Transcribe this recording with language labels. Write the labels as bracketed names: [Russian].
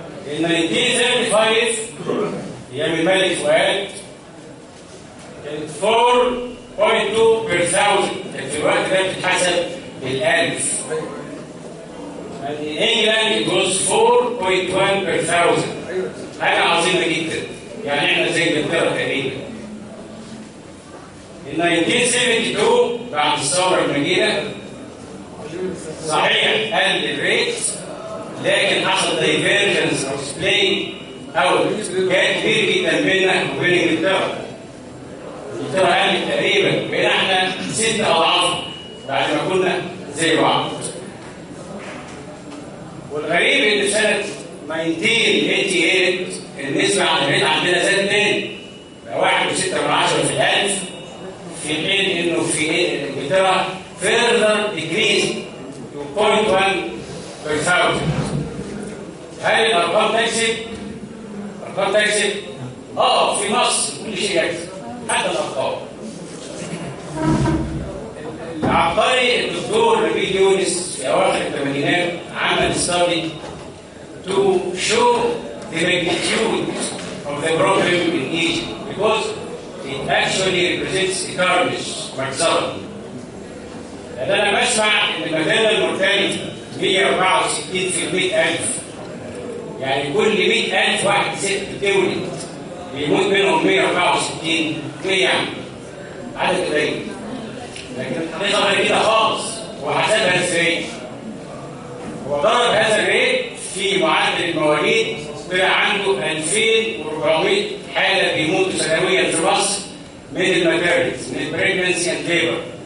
[English] In 1935, [Arabic] أيام الملك فؤاد كانت 4.2 [English] per thousand، [Arabic] كانت في الوقت ده بتتحسب بالألف. [English] And in England it was 4.1 per thousand. [Arabic] حاجة عظيمة جدا، يعني احنا زي انجلترا تقريبا. In 1972 بعد الثورة المجيدة صحيح قل الريت، لكن حصل دايفيرجنس او سبلاي اوت كان كبير جدا بيننا وبين انجلترا. انجلترا قلت تقريبا، بقينا احنا 6 اضعاف بعد ما كنا زي بعض. والغريب ان في سنة 1988 النسبة عن الريت عندنا زاد تاني بقى 1.6 في الألف، في حين انه في انجلترا [English] further decreased to 0.1 per thousand. [Arabic] هل الارقام تكذب؟ الارقام تكذب؟ في مصر كل شيء يكذب، حتى الارقام. العبقري الدكتور نبيل يونس في اواخر الثمانينات عمل [English] study to show the magnitude of the problem in Egypt because it actually represents a carnage [Arabic] مجزرة. لأن أنا بسمع إن الماتيرنال مورتاليتي 164 في 100,000، يعني كل 100,000 واحد ست تولد بيموت منهم 164 يعني عدد قليل. لكن الحقيقة غير كده خالص. هو حسبها ازاي؟ هو ضرب هذا الريت في معدل المواليد، طلع عنده 2400 حالة بيموتوا سنويا في مصر من الماتيرنالز، من البريجنسي اند ليبر.